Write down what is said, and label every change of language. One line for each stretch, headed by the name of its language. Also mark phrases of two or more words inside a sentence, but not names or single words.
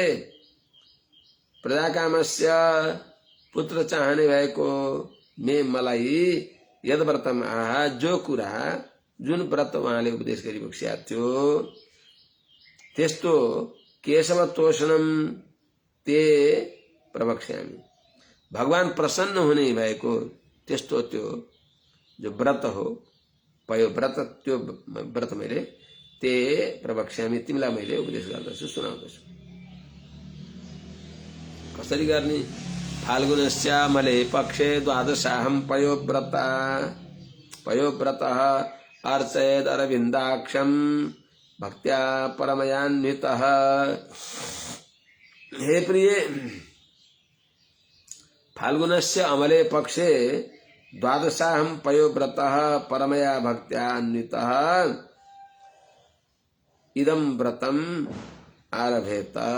Nepali: प्रजाकामस्य पुत्र चाहने भएको मे मलाई
Sanskrit: यद व्रतम आहा
Nepali: जो कुरा जुन व्रत उहाँले उपदेश गरिबक्सेका थियो त्यस्तो
Sanskrit: केशव तोषणम ते प्रवक्ष्यामि।
Nepali: भगवान प्रसन्न हुने भएको त्यस्तो त्यो जो व्रत हो पयो व्रत त्यो व्रत मैले
Sanskrit: ते प्रवक्ष्यामि
Nepali: तिमीलाई मैले उपदेश गर्दछु सुनाउँदछु। कसरी गर्ने?
Sanskrit: फाल्गुनस्यामले पक्षे द्वादशाहं पयोव्रतः अर्चयेद् अरविन्दाक्षं भक्त्या परमयान्वितः। हे प्रिय, फाल्गुनस्य अमले पक्षे द्वादशाहं पयोव्रतः परमया भक्त्या अन्वितः इदं व्रतम् आरभेत।